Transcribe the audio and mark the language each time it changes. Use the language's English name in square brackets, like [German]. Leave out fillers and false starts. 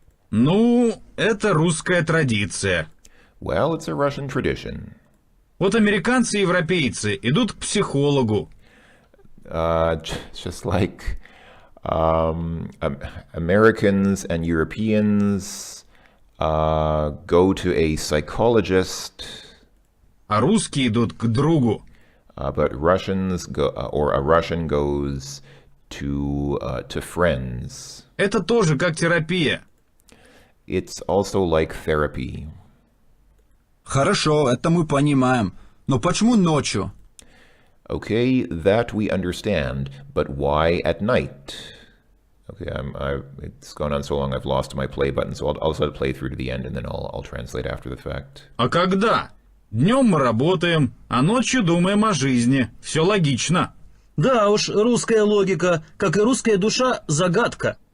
[Russian] Ну, это русская традиция. [English] Well, it's a Russian tradition. [Russian] Вот американцы и европейцы идут к психологу. [English] Just like Americans and Europeans go to a psychologist, [Russian] А русские идут к другу. [English] but Russians go, or a Russian goes to friends. [Russian] Это тоже как терапия. [English] It's also like therapy. [Russian] Хорошо, это мы понимаем. Но почему ночью? [English] Okay, that we understand, but why at night? Okay, it's gone on so long I've lost my play button, so I'll let it play through to the end and then I'll translate after the fact. [Russian] А когда? Днем мы работаем, а ночью думаем о жизни. Все логично. Да уж, русская логика, как и русская душа, загадка.